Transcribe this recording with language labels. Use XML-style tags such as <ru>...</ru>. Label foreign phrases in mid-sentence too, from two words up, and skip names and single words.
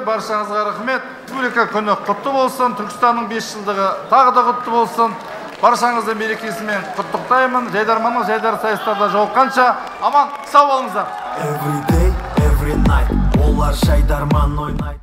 <kk>Баршаңызға рахмет. Республика күні құтты болсын. Түркістанның 5 жылдығы тағы да құтты болсын. Баршаңызды мерекесімен құттықтаймын. Жайдарманның жайдар сайыстарда жолыққанша аман сау болыңыздар.</kk> <en>Every day, every night,</en> <kk>олар жайдарман ойнайды.</kk>